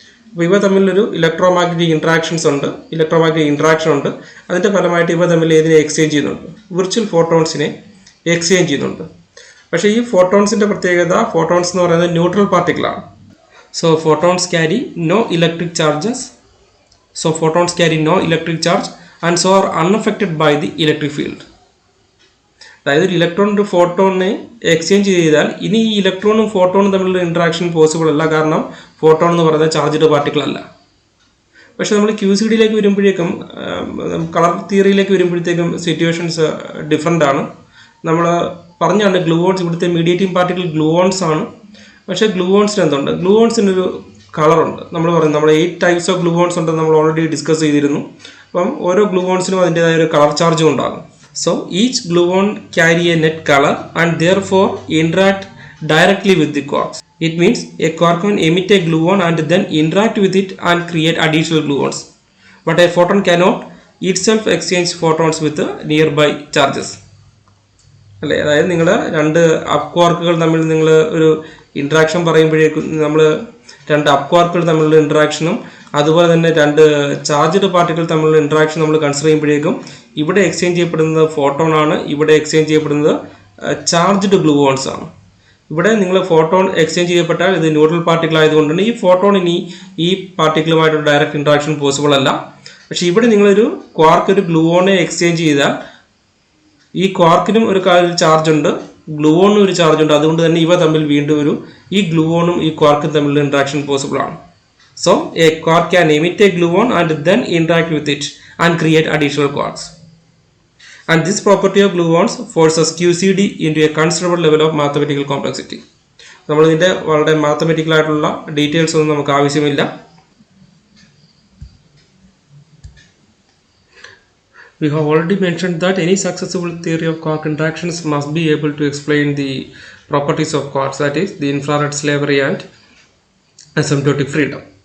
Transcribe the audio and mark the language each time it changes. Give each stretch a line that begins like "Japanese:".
Malayalam: അപ്പോൾ ഇവ തമ്മിലൊരു ഇലക്ട്രോ മാഗ്നറ്റിക് ഇൻട്രാക്ഷൻ ഉണ്ട്. അതിൻ്റെ ഫലമായിട്ട് ഇവ തമ്മിൽ ഏതിനെ എക്സ്ചേഞ്ച് ചെയ്യുന്നുണ്ട്? വിർച്വൽ ഫോട്ടോൺസിനെ എക്സ്ചേഞ്ച് ചെയ്യുന്നുണ്ട്. പക്ഷേ ഈ ഫോട്ടോൺസിൻ്റെ പ്രത്യേകത, ഫോട്ടോൺസ് എന്ന് പറയുന്നത് neutral പാർട്ടിക്കിളാണ്.
English: So photons carry no electric charges. So photons carry no electric charge and so are unaffected by the electric field.
Malayalam: അതായത് ഒരു ഇലക്ട്രോൺ ഒരു ഫോട്ടോണിനെ എക്സ്ചേഞ്ച് ചെയ്താൽ ഇനി ഈ ഇലക്ട്രോണും ഫോട്ടോണും തമ്മിലുള്ള ഇൻട്രാക്ഷൻ പോസിബിൾ അല്ല. കാരണം ഫോട്ടോൺ എന്ന് പറയുന്നത് ചാർജ്ഡ് പാർട്ടിക്കിൾ അല്ല. പക്ഷെ നമ്മൾ QCDയിലേക്ക് വരുമ്പോഴേക്കും കളർ തിയറിയിലേക്ക് വരുമ്പോഴത്തേക്കും സിറ്റുവേഷൻസ് ഡിഫറെൻ്റ് ആണ്. നമ്മൾ പറഞ്ഞാണ് ഗ്ലൂവോൺസ് ഇവിടുത്തെ മീഡിയേറ്റിംഗ് പാർട്ടിക്കിൾ ഗ്ലൂവോൺസ് ആണ്. പക്ഷേ ഗ്ലൂവോൺസിന് എന്തുണ്ട്? ഗ്ലൂവോൺസിനൊരു കളറുണ്ട്. നമ്മൾ പറയും നമ്മൾ 8 ടൈപ്സ് ഓഫ് ഗ്ലൂവോൺസ് ഉണ്ടെന്ന് നമ്മൾ ഓൾറെഡി ഡിസ്കസ് ചെയ്തിരുന്നു. അപ്പം ഓരോ ഗ്ലൂവോൺസിനും അതിൻ്റെതായ ഒരു കളർ ചാർജും ഉണ്ടാകും.
English: So each gluon carry a net color and therefore interact directly with the quarks. It means a quark can emit a gluon and then interact with it and create additional gluons. But a photon cannot itself exchange photons with the nearby charges.
Malayalam: അല്ലേ? അതായത് നിങ്ങൾ രണ്ട് up ക്വാർക്കുകൾ തമ്മിൽ നിങ്ങൾ ഒരു interaction പറയുമ്പോഴേക്കും നമ്മൾ രണ്ട് അപ്പ് ക്വാർക്കുകൾ തമ്മിലുള്ള ഇൻട്രാക്ഷനും അതുപോലെ തന്നെ രണ്ട് ചാർജ്ഡ് പാർട്ടിക്കിൾ തമ്മിലുള്ള ഇൻട്രാക്ഷൻ നമ്മൾ കൺസിഡർ ചെയ്യുമ്പോഴേക്കും ഇവിടെ എക്സ്ചേഞ്ച് ചെയ്യപ്പെടുന്നത് ഫോട്ടോൺ ആണ്, ഇവിടെ എക്സ്ചേഞ്ച് ചെയ്യപ്പെടുന്നത് ചാർജ്ഡ് ഗ്ലൂവോൺസ് ആണ്. ഇവിടെ നിങ്ങൾ ഫോട്ടോൺ എക്സ്ചേഞ്ച് ചെയ്യപ്പെട്ടാൽ ഇത് ന്യൂട്രൽ പാർട്ടിക്കിൾ ആയതുകൊണ്ട് തന്നെ ഈ ഫോട്ടോൺ ഇനി ഈ പാർട്ടിക്കിളുമായിട്ട് ഡയറക്റ്റ് ഇൻട്രാക്ഷൻ പോസിബിൾ അല്ല. പക്ഷെ ഇവിടെ നിങ്ങളൊരു ക്വാർക്ക് ഒരു ഗ്ലൂവോണെ എക്സ്ചേഞ്ച് ചെയ്താൽ ഈ ക്വാർക്കിനും ഒരു ചാർജ് ഉണ്ട്, ഗ്ലൂവോണിനും ഒരു ചാർജ് ഉണ്ട്. അതുകൊണ്ട് തന്നെ ഇവ തമ്മിൽ വീണ്ടും ഈ ഗ്ലൂവോണും ഈ ക്വാർക്കും തമ്മിലുള്ള ഇൻട്രാക്ഷൻ പോസിബിൾ ആണ്.
English: So a quark can emit a gluon and then interact with it and create additional quarks. And this property of gluons forces QCD into a considerable level of mathematical complexity.
Malayalam: നമ്മൾ ഇതിൻ്റെ വളരെ mathematical ആയിട്ടുള്ള details ഒന്നും നമുക്ക് ആവശ്യമില്ല.
English: We have already mentioned that any successful theory of quark interactions must be able to explain the properties of quarks, that is the infrared slavery and asymptotic freedom.